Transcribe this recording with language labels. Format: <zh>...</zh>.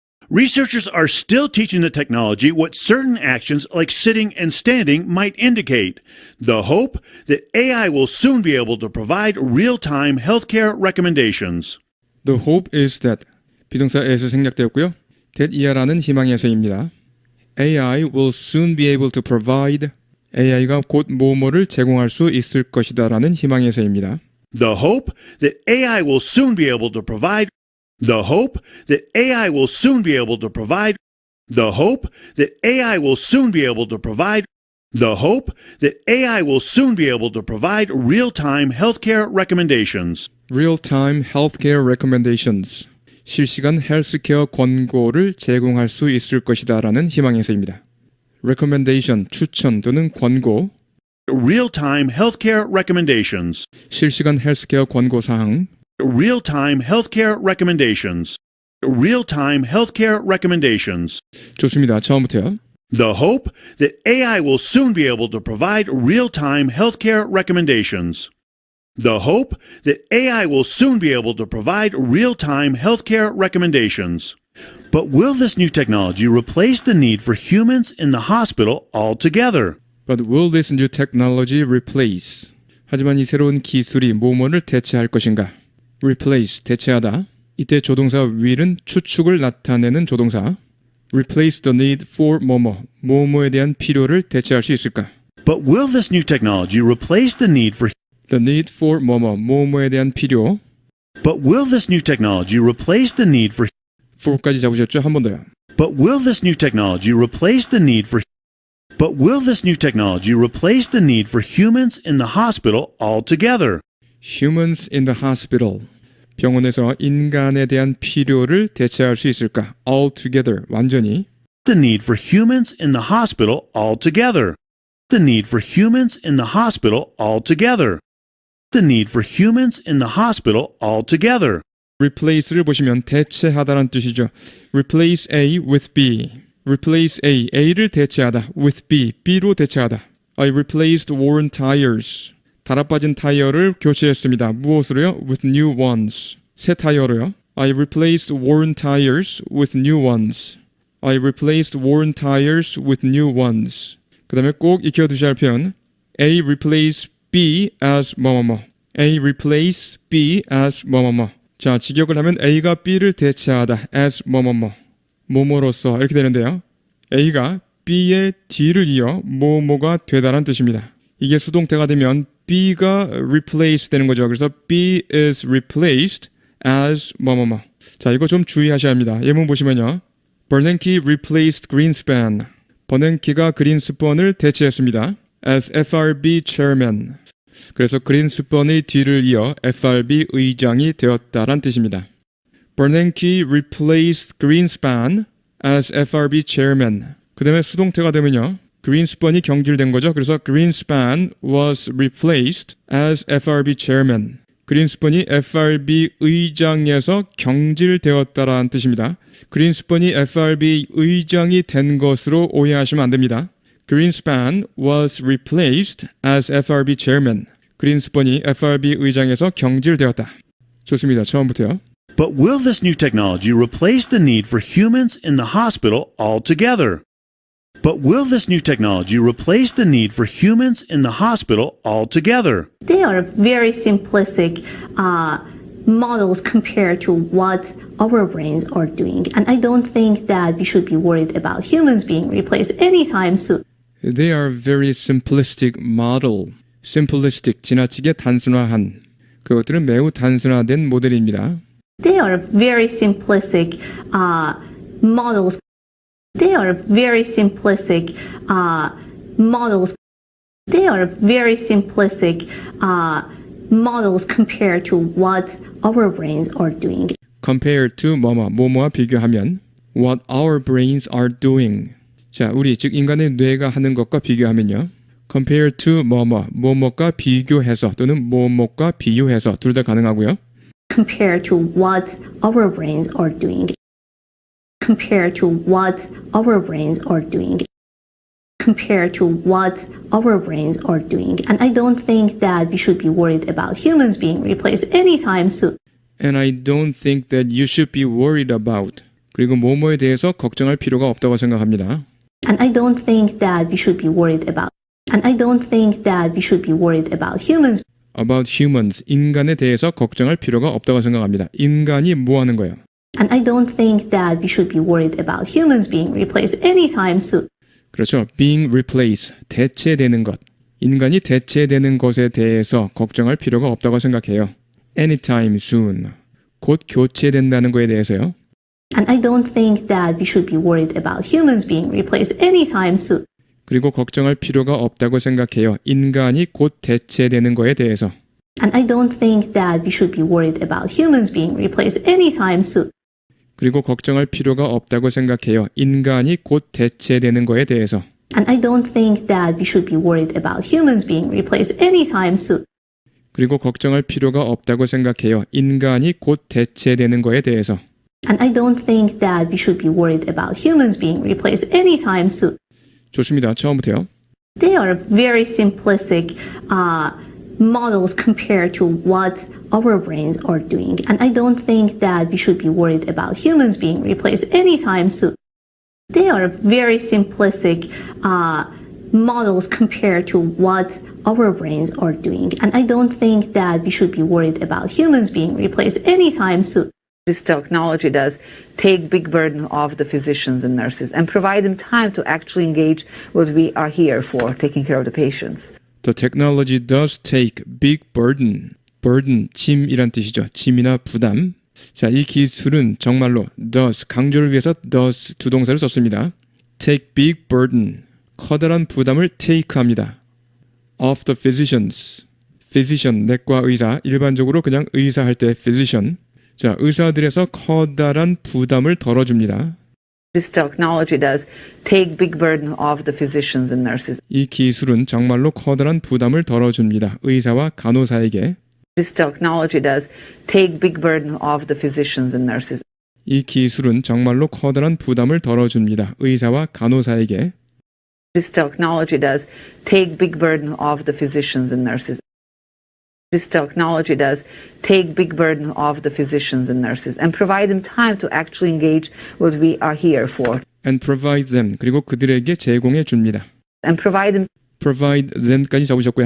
<en>Researchers are still teaching the technology what certain actions like sitting and standing might indicate. The hope that AI will soon be able to provide real-time healthcare recommendations. The hope is that</en> <ko>비동사에서 생략되었고요. that 이하라는 희망에서입니다.</ko> <en>AI will soon be able to provide</en> <ko>AI가 곧 뭐뭐를 제공할 수 있을 것이다라는 희망에서입니다.</ko> <en>The hope that AI will soon be able to provide. The hope that AI will soon be able to provide. The hope that AI will soon be able to provide. The hope that AI will soon be able to provide real-time healthcare recommendations. Real-time healthcare recommendations.</en> <ko>실시간 헬스케어 권고를 제공할 수 있을 것이다라는 희망에서입니다. recommendation, 추천 또는 권고.</ko> <en>Real-time healthcare recommendations.</en> <ko>실시간 헬스케어 권고 사항.</ko> <en>Real-time healthcare recommendations. Real-time healthcare recommendations.</en> <ko>좋습니다. 처음부터요.</ko> <en>The hope that AI will soon be able to provide real-time healthcare recommendations. The hope that AI will soon be able to provide real-time healthcare recommendations. But will this new technology replace the need for humans in the hospital altogether? But will this new technology replace?</en> <ko>하지만 이 새로운 기술이 뭐뭐를 대체할 것인가? Replace, 대체하다. 이때 조동사 will은 추측을 나타내는 조동사.</ko> <en>replace the need for</en> <ko>뭐뭐에 대한 필요를 대체할 수 있을까?</ko> <en>But will this new technology replace the need for The need for</en> <ko>뭐뭐에 대한 필요.</ko> <en>But will this new technology replace the need for</en> <ko>for까지 잡으셨죠? 한 번 더요.</ko> <en>But will this new technology replace the need for But will this new technology replace the need for humans in the hospital altogether? Humans in the hospital.</en> <ko>병원에서 인간에 대한 필요를 대체할 수 있을까? Altogether. 완전히.</ko> <en>The need for humans in the hospital altogether. The need for humans in the hospital altogether. The need for humans in the hospital altogether.</en> <ko>replace를 보시면 대체하다라는 뜻이죠.</ko> <en>replace A with B.</en> <ko>replace A, A를 대체하다 with B, B로 대체하다.</ko> <en>I replaced worn tires.</en> <ko>달아빠진 타이어를 교체했습니다. 무엇으로요?</ko> <en>with new ones.</en> <ko>새 타이어로요.</ko> <en>I replaced worn tires with new ones. I replaced worn tires with new ones.</en> <ko>그 다음에 꼭 익혀두셔야 할 표현.</ko> <en>A replace B as 뭐뭐뭐. A replace B as 뭐뭐뭐.</en> <ko>자, 직역을 하면 A가 B를 대체하다 as 뭐뭐뭐. 뭐뭐로서 이렇게 되는데요. A가 B의 뒤를 이어 뭐뭐가 되다라는 뜻입니다. 이게 수동태가 되면 B가 replace 되는 거죠.</ko> <en>그래서 B is replaced as 뭐뭐뭐.</en> <ko>자, 이거 좀 주의하셔야 합니다. 예문 보시면요.</ko> <en>Bernanke replaced Greenspan.</en> <ko>버냉키가 그린스펀을 대체했습니다.</ko> <en>as FRB chairman.</en> <ko>그래서 그린스펀의 뒤를 이어 FRB 의장이 되었다란 뜻입니다.</ko> <en>Bernanke replaced Greenspan as FRB chairman.</en> <ko>그 다음에 수동태가 되면요. 그린스펀이 경질된 거죠.</ko> <en>그래서 Greenspan was replaced as FRB chairman.</en> <ko>그린스펀이 FRB 의장에서 경질되었다라는 뜻입니다. 그린스펀이 FRB 의장이 된 것으로 오해하시면 안 됩니다.</ko> <en>Greenspan was replaced as FRB chairman.</en> <ko>그린스펀이 FRB 의장에서 경질되었다. 좋습니다. 처음부터요.</ko> <en>But will this new technology replace the need for humans in the hospital altogether? But will this new technology replace the need for humans in the hospital altogether? They are very simplistic models compared to what our brains are doing. And I don't think that we should be worried about humans being replaced anytime soon. They are very simplistic model.</en> <ko>simplistic, 지나치게 단순화한. 그것들은 매우 단순화된 모델입니다.</ko> <en>They are very simplistic models. They are very simplistic models. They are very simplistic models compared to what our brains are doing. Compared to</en> <ko>뭐뭐와 비교하면</ko> <en>what our brains are doing.</en> <ko>자, 우리 즉 인간의 뇌가 하는 것과 비교하면요.</ko> <en>Compared to</en> <ko>뭐뭐과 비교해서 또는 뭐뭐과 비유해서 둘 다 가능하고요.</ko> <en>Compared to what our brains are doing. Compared to what our brains are doing. Compared to what our brains are doing. And I don't think that we should be worried about humans being replaced anytime soon. And I don't think that you should be worried about.</en> <ko>그리고 뭐뭐에 대해서 걱정할 필요가 없다고 생각합니다.</ko> <en>And I don't think that we should be worried about. And I don't think that we should be worried about humans. About humans,</en> <ko>인간에 대해서 걱정할 필요가 없다고 생각합니다. 인간이 뭐 하는 거예요?</ko> <en>And I don't think that we should be worried about humans being replaced anytime soon.</en> <ko>그렇죠.</ko> <en>being replaced,</en> <ko>대체되는 것. 인간이 대체되는 것에 대해서 걱정할 필요가 없다고 생각해요.</ko> <en>anytime soon,</en> <ko>곧 교체된다는 거에 대해서요.</ko> <en>And I don't think that we should be worried about humans being replaced anytime soon.</en> <ko>그리고 걱정할 필요가 없다고 생각해요. 인간이 곧 대체되는 거에 대해서.</ko> <en>And I don't think that we should be worried about humans being replaced anytime soon.</en> <ko>그리고 걱정할 필요가 없다고 생각해요. 인간이 곧 대체되는 거에 대해서.</ko> <en>And I don't think that we should be worried about humans being replaced anytime soon.</en> <ko>그리고 걱정할 필요가 없다고 생각해요. 인간이 곧 대체되는 거에 대해서.</ko> <en>And I don't think that we should be worried about humans being replaced anytime soon.</en> <ko>좋습니다. 처음부터요.</ko> <en>They are very simplistic models compared to what our brains are doing. And I don't think that we should be worried about humans being replaced anytime soon. They are very simplistic models compared to what our brains are doing. And I don't think that we should be worried about humans being replaced anytime soon. This technology does take big burden off the physicians and nurses and provide them time to actually engage what we are here for, taking care of the patients. The technology does take big burden.</en> <ko>burden, 짐이란 뜻이죠. 짐이나 부담. 자, 이 기술은 정말로 does, 강조를 위해서 does 두 동사를 썼습니다.</ko> <en>take big burden,</en> <ko>커다란 부담을 take합니다.</ko> <en>of the physicians,</en> <ko>physician, 내과 의사, 일반적으로 그냥 의사 할 때 physician. 자, 의사들에서 커다란 부담을 덜어줍니다.</ko> <en>This technology does take big burden off the physicians and nurses.</en> <ko>이 기술은 정말로 커다란 부담을 덜어줍니다. 의사와 간호사에게.</ko> <en>This technology does take big burden off the physicians and nurses.</en> <ko>이 기술은 정말로 커다란 부담을 덜어줍니다. 의사와 간호사에게.</ko> <en>This technology does take big burden off the physicians and nurses. This technology does take big burden off the physicians and nurses and provide them time to actually engage what we are here for. and provide them,</en> <ko>그리고 그들에게 제공해 줍니다.</ko> <en>And provide</en> <ko>them까지 적으셨고요.</ko>